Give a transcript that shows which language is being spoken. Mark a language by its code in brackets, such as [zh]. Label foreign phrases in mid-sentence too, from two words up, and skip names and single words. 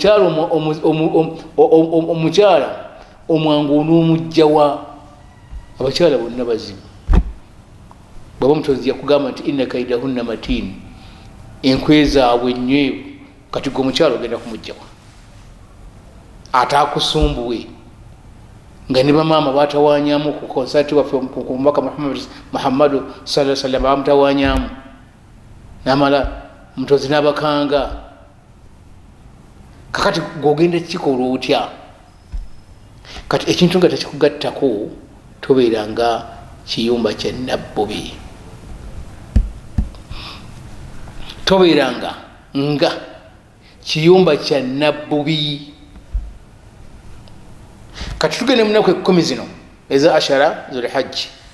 [lg] omukyala omwangu onoomugjawa abakyala bonna bazibu bwaba omutonzi yakugamba nti [ar] إن كيدهن متين [lg] enkwe zaabwe nywevu kati gwe omukyala ogenda kumugjawa ataakusumbuwe nga ne bamaama batawanyamu ku konsati waffe ku mubaka Muhammadu [ar] صلى الله عليه وسلم [lg] bamutawanyamu namala mutozi n'abakanga kakati gogenda kikola otya kati ekintu nga tekikugattako tobeera nga kiyumba kya nabbubi tobeeranga nga kiyumba kya nabbubi kati tugende munaku 10 zino eza [ar] عشرة ذي الحجة